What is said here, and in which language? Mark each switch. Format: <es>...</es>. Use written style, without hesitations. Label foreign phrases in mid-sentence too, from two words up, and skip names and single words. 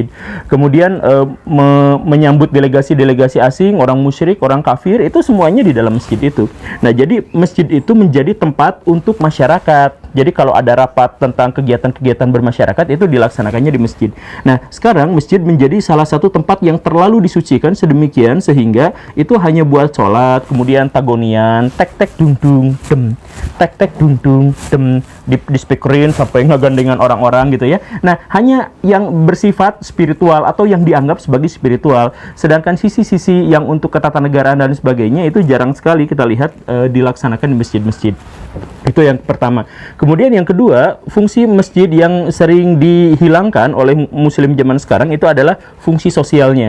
<id>Kemudian menyambut delegasi-delegasi asing, orang musyrik, orang kafir, itu semuanya di dalam masjid itu. Nah, jadi masjid itu menjadi tempat untuk masyarakat. Jadi kalau ada rapat tentang kegiatan-kegiatan bermasyarakat, itu dilaksanakannya di masjid. Nah, sekarang masjid menjadi salah satu tempat yang terlalu disucikan sedemikian sehingga itu hanya buat sholat, kemudian tagonian, tek-tek dung-dung, dem, tek-tek dung-dung, dem, dispikerin sampai ngegandengan orang-orang gitu ya. Nah, hanya yang bersifat spiritual atau yang dianggap sebagai spiritual. Sedangkan sisi-sisi yang untuk ketatanegaraan dan sebagainya itu jarang sekali kita lihat dilaksanakan di masjid-masjid. Itu yang pertama. Kemudian yang kedua, fungsi masjid yang sering dihilangkan oleh muslim zaman sekarang itu adalah fungsi sosialnya.</id>